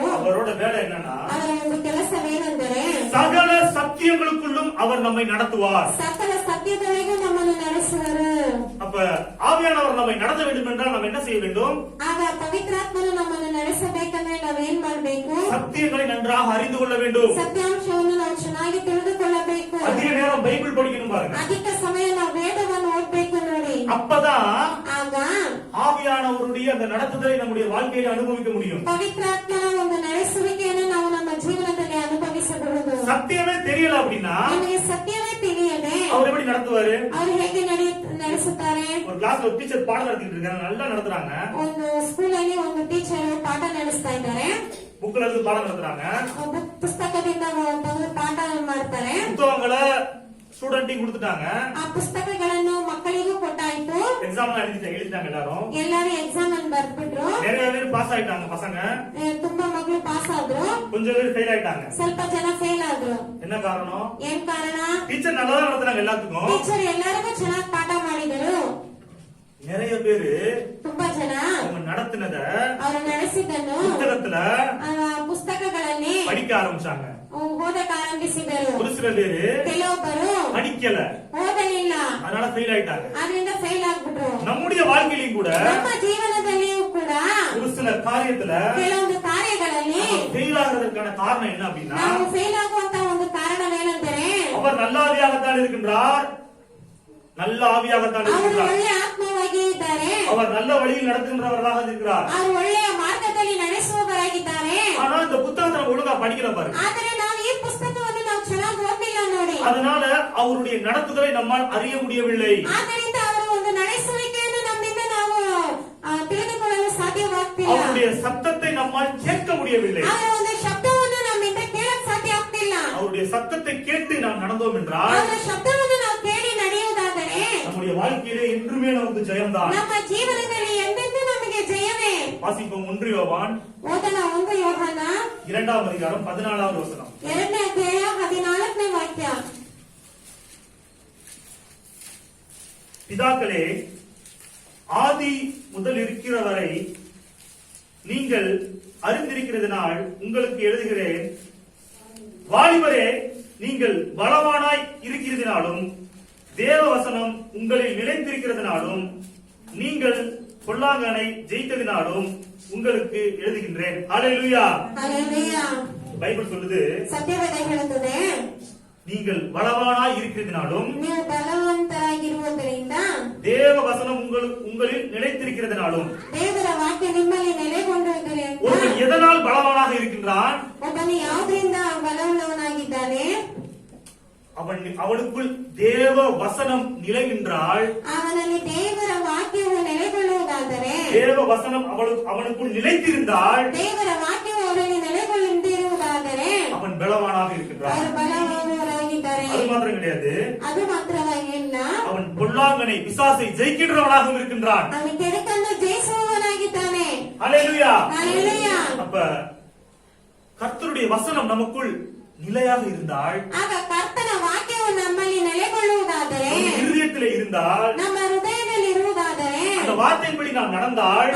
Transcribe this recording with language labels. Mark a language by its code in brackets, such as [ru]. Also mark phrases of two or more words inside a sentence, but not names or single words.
[ta] அவரோட வேலை என்னன்னா [kn] ಅವರ ಒಂದು ಕೆಲಸವೇನೆಂದರೆ [ta] சகல சத்தியங்களுக்குள்ளும் அவர் நம்மை நடத்துவார். [kn] ಸಕಲ ಸತ್ಯದೊಳಗೆ ನಮ್ಮನ್ನು ನಡೆಸುವರು. [ta] அப்ப ஆவியானவர் நம்மை நடத்த வேண்டும் என்றால் நாம் என்ன செய்ய வேண்டும்? [kn] ಆಗ ಪವಿತ್ರಾತ್ಮನು ನಮ್ಮನ್ನು ನಡೆಸಬೇಕಂದ್ರೆ ನಾವೇನ್ ಮಾಡ್ಬೇಕು? [ta] சத்தியங்களை நன்றாக அறிந்து கொள்ள வேண்டும். [kn] ಸತ್ಯಾಂಶವನ್ನು ನಾವು ಚೆನ್ನಾಗಿ ತಿಳಿದುಕೊಳ್ಳಬೇಕು. [ta] அதிக நேரம் பைபிள் படிக்கணும் பாருங்க. [kn] ಅಧಿಕ ಸಮಯ ನಾವು ವೇದವನ್ನು ಓದ್ಬೇಕು ನೋಡಿ. [ta] அப்பதான் [kn] ಆಗ [ta] ஆவியானவருடைய அந்த நடத்துதலை நம்முடைய வாழ்க்கையில அனுபவிக்க முடியும். [kn] ಪವಿತ್ರಾತ್ಮನ ಒಂದು ನಡೆಸುವಿಕೆಯನ್ನು ನಾವು ನಮ್ಮ ಜೀವನದಲ್ಲಿ ಅನುಭವಿಸಬಹುದು. [ta] சத்தியமே தெரியல அப்படின்னா [kn] ನಮಗೆ ಸತ್ಯವೇ ತಿಳಿಯದೆ [ta] அவர் எப்படி நடத்துவாரு? [kn] ಅವರು ಹೇಗೆ ನಡೆಸುತ್ತಾರೆ? [ta] ஒரு கிளாஸ்ல ஒரு டீச்சர் பாடம் நடத்திட்டு இருக்காங்க, நல்லா நடத்துறாங்க. [kn] ಒಂದು ಸ್ಕೂಲಲ್ಲಿ ಒಂದು ಟೀಚರ್ ಪಾಠ ನಡೆಸ್ತಾ ಇದ್ದಾರೆ. [ta] புக்ல இருந்து பாடம் நடத்துறாங்க. [kn] ಪುಸ್ತಕದಿಂದ ಒಂದು ಪಾಠ ಮಾಡ್ತಾರೆ. [ta] புத்தகங்களை ஸ்டூடெண்ட்டையும் கொடுத்துட்டாங்க. [kn] ಆ ಪುಸ್ತಕಗಳನ್ನು ಮಕ್ಕಳಿಗೂ ಕೊಟ್ಟಾಯ್ತು. [ta] எக்ஸாம் எழுதிட்டாங்க எல்லாரும். [kn] ಎಲ್ಲರೂ ಎಕ್ಸಾಮ್ ಅನ್ನು ಬರ್ಬಿಟ್ರು. [ta] நிறைய பேர் பாஸ் ஆயிட்டாங்க பசங்க. [kn] ತುಂಬಾ ಮಕ್ಕಳು ಪಾಸ್ ಆದ್ರು. [ta] கொஞ்சம் பேர் ஃபெயில் ஆயிட்டாங்க. [kn] ಸ್ವಲ್ಪ ಜನ ಫೇಲ್ ಆದ್ರು. [ta] என்ன காரணம்? [kn] ಏನ್ ಕಾರಣ? [ta] டீச்சர் நல்லா தான் நடத்துறாங்க எல்லாத்துக்கும். [kn] ಟೀಚರ್ ಎಲ್ಲರಿಗೂ ಚೆನ್ನಾಗಿ ಪಾಠ ಮಾಡಿದರು. [ta] நிறைய பேரு [kn] ತುಂಬಾ ಜನ [ta] அவங்க நடத்தினத [kn] ಅವರು ನಡೆಸಿದ್ದನ್ನು [ta] புத்தகத்துல [kn] ಪುಸ್ತಕಗಳಲ್ಲಿ [ta] படிக்க ஆரம்பிச்சாங்க. [kn] ಓದಕ್ಕೆ ಆರಂಭಿಸಿದರು. [ta] ஒரு சில பேரு [kn] ಕೆಲವೊಬ್ಬರು [ta] படிக்கல, [kn] ಓದಲಿಲ್ಲ, [ta] அதனால ஃபெயில் ஆயிட்டாங்க. [kn] ಅದರಿಂದ ಫೇಲ್ ಆಗ್ಬಿಟ್ರು. [ta] நம்முடைய வாழ்க்கையிலும் கூட [kn] ನಮ್ಮ ಜೀವನದಲ್ಲಿಯೂ ಕೂಡ [ta] ஒரு சில காரியத்துல [kn] ಕೆಲವೊಂದು ಕಾರ್ಯಗಳಲ್ಲಿ [ta] ஃபெயில் ஆகிறதுக்கான காரணம் என்ன அப்படின்னா [kn] ನಾವು ಫೇಲ್ ಆಗುವಂತ ಒಂದು ಕಾರಣವೇನೆಂದರೆ [ta] அவர் நல்ல ஆவியாகத்தான் இருக்கின்றார், நல்ல ஆவியாகத்தான் [kn] ಅವರು [ta] இருக்கின்றார். [kn] ಒಳ್ಳೆ ಆತ್ಮವಾಗಿ ಇದ್ದಾರೆ. [ta] அவர் நல்ல வழியில் நடத்துகின்றவராக இருக்கிறார். [kn] ಅವರು ಒಳ್ಳೆಯ ಮಾರ್ಗದಲ್ಲಿ ನಡೆಸುವವರಾಗಿದ್ದಾರೆ. [ta] ஆனா இந்த புத்தகத்தை நம்ம ஒழுங்கா படிக்கிற பாருங்க. [kn] ಆದರೆ ನಾವು ಈ ಪುಸ್ತಕವನ್ನು ನಾವು ಚೆನ್ನಾಗಿ ಓದಿಲ್ಲ ನೋಡಿ. [ta] அதனால அவருடைய நடத்துதலை நம்மால் அறிய முடியவில்லை. [kn] ಆದ್ದರಿಂದ ಅವರ ಒಂದು ನಡೆಸುವಿಕೆಯನ್ನು ನಮ್ಮಿಂದ ನಾವು ತಿಳಿದುಕೊಳ್ಳಲು ಸಾಧ್ಯವಾಗ್ತಿಲ್ಲ. [ta] அவருடைய சத்தத்தை நம்மால் கேட்க முடியவில்லை. [kn] ಅವರ ಒಂದು ಶಬ್ದವನ್ನು ನಮ್ಮಿಂದ ಕೇಳಕ್ ಸಾಧ್ಯ ಆಗ್ತಿಲ್ಲ. [ta] அவருடைய சத்தத்தை கேட்டு நாம் நடந்தோம் என்றால் [kn] ಅವರ ಶಬ್ದವನ್ನು ನಾವು ಕೇಳಿ ನಡೆಯುವುದಾದರೆ [ta] நம்முடைய வாழ்க்கையிலே என்றுமே நமக்கு ஜெயம்தான். [kn] ನಮ್ಮ ಜೀವನದಲ್ಲಿ ಎಂದೆಂದೂ ನಮಗೆ ಜಯವೇ. [ta] வாசிப்போம் 1 யோவான் [kn] ಓದನ 1 ಯೋಹಾನ [ta] 2ஆம் அதிகாரம் 14வது வசனம். [kn] 2ನೇ ಅಧ್ಯಾಯ 14ನೇ ವಾಕ್ಯ. [ta] பிதாக்களே, ஆதி முதல் இருக்கிறவரை நீங்கள் அறிந்திருக்கிறதுனால் உங்களுக்கு எழுதுகிறேன். வாலிபரே, நீங்கள் பலவானாய் இருக்கிறதுனாலும் தேவ வசனம் உங்களில் நிலைத்திருக்கிறதுனாலும் நீங்கள் பொல்லாங்கனை ஜெயித்ததினாலும் உங்களுக்கு எழுதுகின்றேன். ஹalleluya. ஹalleluya. பைபிள் சொல்லுது, [kn] ಸತ್ಯವೇದ ಹೇಳುತ್ತದೆ, [ta] நீங்கள் பலவானாய் இருக்கிறதுனாலும் [kn] ನೀವು ಬಲವಂತರಾಗಿರುವುದರಿಂದ [ta] தேவ வசனம் உங்களில் நிலைத்திருக்கிறதுனாலும். [kn] ದೇವರ ವಾಕ್ಯ ನಿಮ್ಮಲ್ಲಿ ನೆಲೆಗೊಂಡಿರುವುದರಿಂದ [ta] ஒருவன் எதனால் பலவானாக இருக்கின்றான்? [kn] ಒಬ್ಬನು ಯಾವುದರಿಂದ ಬಲವುಳ್ಳವನಾಗಿದ್ದಾನೆ? [ta] அவனுக்குள் தேவ வசனம் நிலைகின்றால், [kn] ಅವನಲ್ಲಿ ದೇವರ ವಾಕ್ಯವು ನೆಲೆಗೊಳ್ಳುವುದಾದರೆ, [ta] தேவ வசனம் அவனுக்குள் நிலைத்திருந்தால், [kn] ದೇವರ ವಾಕ್ಯವು ಅವರಲ್ಲಿ ನೆಲೆಗೊಳ್ಳುವುದಾದರೆ [ta] அவன் பலவானாக இருக்கின்றான். [kn] ಅವರು ಬಲವುಳ್ಳವರಾಗಿದ್ದಾರೆ. [ta] அது மாத்திரம் கிடையாது, [kn] ಅದು ಮಾತ್ರವಾಗಿಲ್ಲ, [ta] அவன் பொல்லாங்கனை பிசாசை ஜெயிக்கின்றவனாகவும் இருக்கின்றான். [kn] ಅವನು ಕೆಡುಕನ್ನು ಜಯಿಸುವವನಾಗಿದ್ದಾನೆ. [ta] ஹalleluya. ஹalleluya. அப்ப கர்த்தருடைய வசனம் நமக்குள் நிலையாக இருந்தால், [kn] ಆಗ ಕರ್ತನ ವಾಕ್ಯವು ನಮ್ಮಲ್ಲಿ ನೆಲೆಗೊಳ್ಳುವುದಾದರೆ, [ta] இருதயத்திலே இருந்தால், [kn] ನಮ್ಮ ಹೃದಯದಲ್ಲಿ ಇರುವುದಾದರೆ, [ta] அந்த வார்த்தையின்படி நாம் நடந்தால்